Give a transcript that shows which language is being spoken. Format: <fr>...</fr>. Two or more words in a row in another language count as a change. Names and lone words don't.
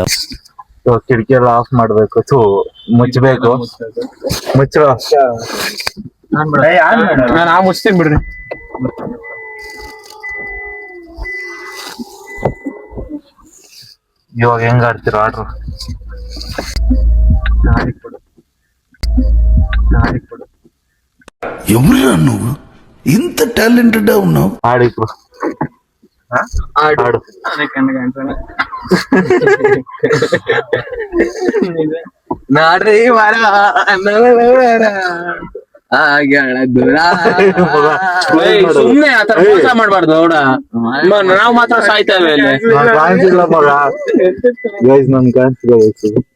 <kn>ಕಿಟಕಿ ಎಲ್ಲ ಆಫ್ ಮಾಡ್ಬೇಕು. ಮುಚ್ಚಬೇಕು. ಮುಚ್ಚ. ನಾನು ಮುಚ್ತೀನಿ ಬಿಡ್ರಿ. ಇವಾಗ ಹೆಂಗ ಆಡ್ತೀರ ಆಡ್ರು?</kn> <te>ఎవరురా నువ్వు ఇంత టాలెంటెడ్ ఉన్నావు? ఆడిప్పుడు ఆడు.</te> <kn>ನಾಡ್ರಿ ಸುಮ್ನೆ ಆತರ ಮೋಸ ಮಾಡ್ಬಾರ್ದು. ನೋಡ ನಾವ್ ಮಾತ್ರ ಸಾಯ್ತೇವೆ. ಕಾಣಿಸಿಲ್ಲ ಮಗ. ಗೈಸ್ ನನ್ ಕಾಣಿಸ್ಬೇಕು.</kn>